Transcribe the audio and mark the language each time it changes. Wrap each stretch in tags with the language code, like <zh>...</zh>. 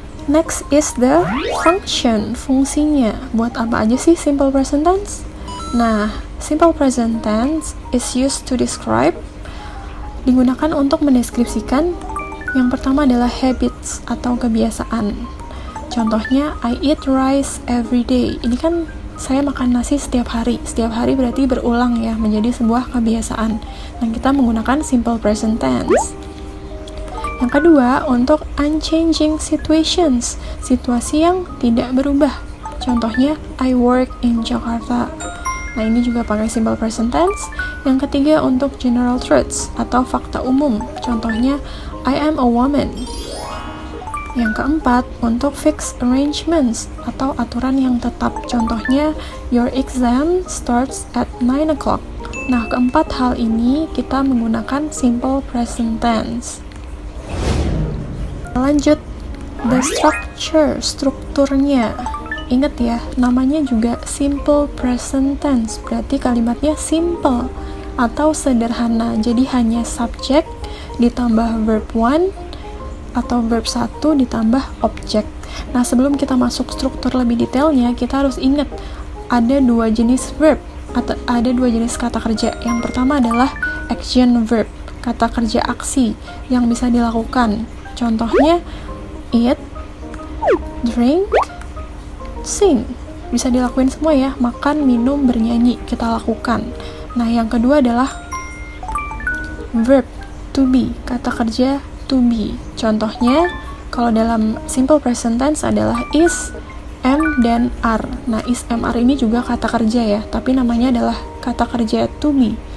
<en>Next is the function,</en> <id>fungsinya. Buat apa aja sih simple present tense?</id> <en>Nah, simple present tense is used to describe,</en> <id>digunakan untuk mendeskripsikan Yang pertama adalah habits atau kebiasaan.</id> <en>Contohnya, I eat rice every day.</en> <id>Ini kan saya makan nasi setiap hari. Setiap hari berarti berulang ya, menjadi sebuah kebiasaan. Dan kita menggunakan simple present tense. Yang kedua, untuk unchanging situations, situasi yang tidak berubah. Contohnya,</id> <en>I work in Jakarta.</en> <id>Nah, ini juga pakai simple present tense. Yang ketiga, untuk general truths atau fakta umum. Contohnya,</id> <en>I am a woman.</en> <id>Yang keempat, untuk fixed arrangements atau aturan yang tetap.</id> <en>Contohnya, your exam starts at 9 o'clock.</en> <id>Nah, keempat hal ini kita menggunakan simple present tense. Lanjut, the structure, strukturnya. Ingat ya, namanya juga simple present tense, berarti kalimatnya simple atau sederhana. Jadi hanya subject ditambah verb 1 atau verb 1 ditambah objek. Nah, sebelum kita masuk struktur lebih detailnya, kita harus ingat ada dua jenis verb atau ada dua jenis kata kerja. Yang pertama adalah action verb, kata kerja aksi yang bisa dilakukan. Contohnya, eat, drink, sing. Bisa dilakuin semua ya, makan, minum, bernyanyi, kita lakukan. Nah, yang kedua adalah verb to be, kata kerja to be. Contohnya, kalau dalam simple present tense adalah is, am, dan are. Nah, is, am, are ini juga kata kerja ya, tapi namanya adalah kata kerja to be.</id>